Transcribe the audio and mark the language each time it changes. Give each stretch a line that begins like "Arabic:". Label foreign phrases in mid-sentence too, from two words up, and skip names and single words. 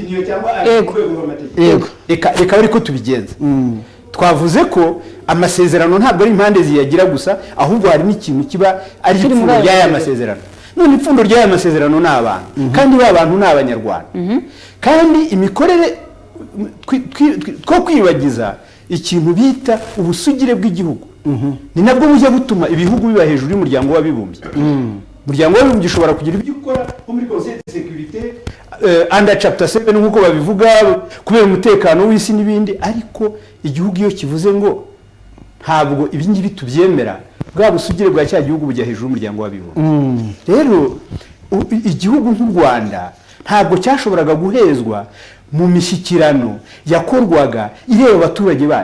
Kinyarwanda: reka bari ko tubigenza twavuze ko amasezerano ntabwo ari impande ziyagira gusa ahubwo hari n'ikintu kiba ari ipfundo ry'aya masezerano none ipfundo ry'aya masezerano ni abantu kandi ba bantu ni abanyarwanda kandi imikorere two kwibagiza ikintu bita ubusugire bw'igihugu ni nabwo bujya butuma ibihugu biba hejuru y'umuryango w'abibumbye umuryango w'abibumbye ushobora kugira ibyo ukora nko muri
French: conseil de sécurité
English: under chapter 7
Kinyarwanda: nk'uko babivuga kubera umutekano w'isi n'ibindi ariko igihugu iyo kivuze ngo ntabwo ibi ngibi tubyemera bwa busugire bwa cya gihugu bujya hejuru y'umuryango w'abibumbye rero igihugu nk'u Rwanda ntabwo cyashoboraga guhezwa mu mishyikirano yakorwaga ireba abaturage bayo